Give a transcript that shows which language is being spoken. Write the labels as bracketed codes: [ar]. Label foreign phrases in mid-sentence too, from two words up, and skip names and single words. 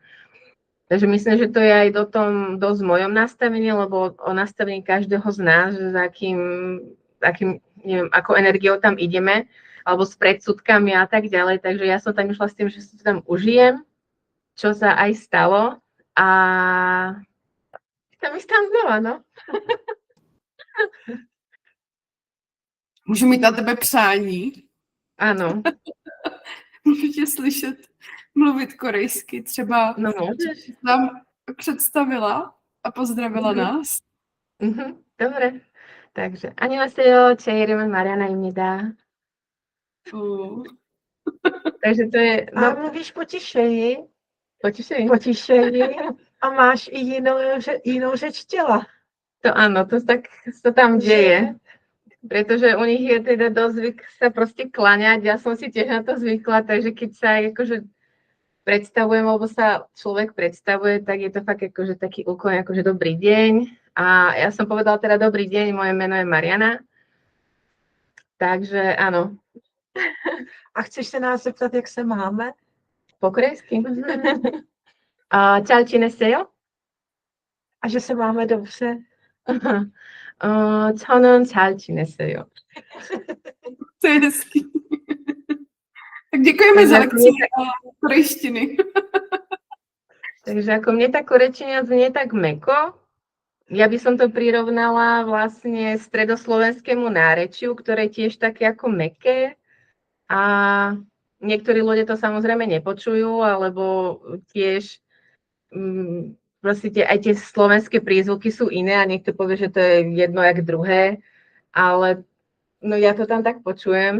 [sk] Takže myslím, že to je aj dosť v mojom nastavení, lebo o nastavení každého z nás, že za akým neviem, ako energiou tam ideme, alebo s predsudkami a tak ďalej. Takže ja som tam išla s tým, že si to tam užijem, čo sa aj stalo a tam znova, no. [cs] Můžu mít na tebe přání? Ano. Můžu tě slyšet mluvit korejsky, třeba [sk] no, môžeš. [cs] Nám představila a pozdravila nás. [sk] Dobre. Takže 안녕하세요. [ko] 제 이름은 마리아나입니다. [sk] Takže to je... [cs] No, a mluvíš potišeji. Potišeji. A máš i jinou řeč těla. [sk] To áno, to sa tam deje. Pretože u nich je teda dosť zvyk sa proste kláňať. Ja som si tiež na to zvykla, takže keď sa akože predstavujem, alebo sa človek predstavuje, tak je to fakt akože taký úkon, akože dobrý deň. A ja som povedala teda dobrý deň, moje meno je Mariana. Takže áno. [cs] A chceš se nás zeptat, jak se máme? Po korejsky? Čaučinesejo? A že se máme dobře? [ko] 저는 잘 지냈어요. [cs] To je hezký. Tak děkujeme za lekci korejštiny. [sk] Takže ako mne tá korečina znie tak mäko, ja by som to prirovnala vlastne stredoslovenskému nárečiu, ktoré je tiež také ako mäkké. A niektorí ľudia to samozrejme nepočujú, alebo tiež proste aj tie slovenské prízvuky sú iné a niekto povie, že to je jedno jak druhé, ale no ja to tam tak počujem.